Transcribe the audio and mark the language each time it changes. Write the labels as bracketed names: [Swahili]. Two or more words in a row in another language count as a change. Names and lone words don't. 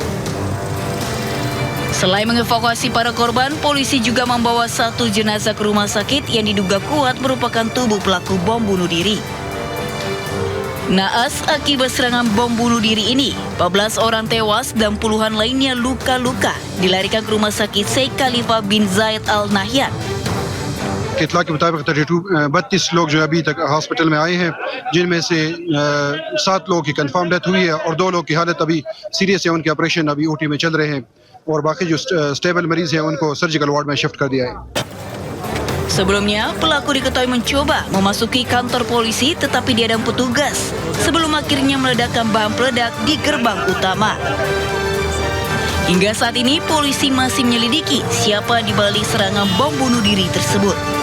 [Indonesian] Selain mengevakuasi para korban, polisi juga membawa satu jenazah ke rumah sakit yang diduga kuat merupakan tubuh pelaku bom bunuh diri. Naas akibat serangan bom bunuh diri ini, 14 orang tewas dan puluhan lainnya luka-luka dilarikan ke rumah sakit Sheikh Khalifa bin Zayed Al Nahyan. [Hindi] इतला के मुताबिक 32 लोग जो अभी तक हॉस्पिटल में आए हैं, जिनमें से 7 लोगों की [English] confirm death [Hindi] हुई है और 2 लोग की हालत अभी सीरियस है, उनके ऑपरेशन अभी ओटी में चल रहे हैं और बाकी जो स्टेबल मरीज हैं उनको [English] surgical ward [Hindi] में शिफ्ट कर दिया है. [Indonesian] Sebelumnya, pelaku diketahui mencoba memasuki kantor polisi tetapi dihadang petugas sebelum akhirnya meledakkan bahan peledak di gerbang utama. Hingga saat ini, polisi masih menyelidiki siapa di balik serangan bom bunuh diri tersebut.